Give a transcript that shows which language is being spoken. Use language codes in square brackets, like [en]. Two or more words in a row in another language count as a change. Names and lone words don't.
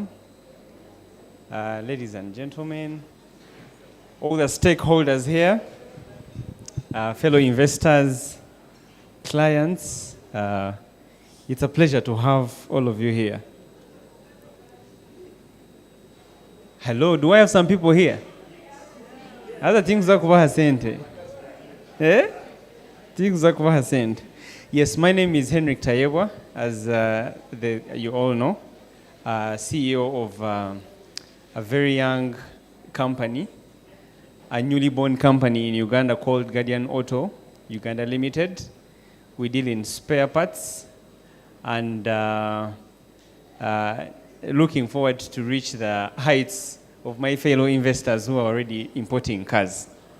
[en] Ladies and gentlemen, all the stakeholders here, fellow investors, clients, it's a pleasure to have all of you here. Hello, do I have some people here? [lg] Other things za kubaha sente. Things za kubaha sente. [en] Yes, my name is Henrik Tayewa, as you all know, CEO of a very young company, a newly born company in Uganda called Guardian Auto Uganda Limited. We deal in spare parts and looking forward to reach the heights of my fellow investors who are already importing cars.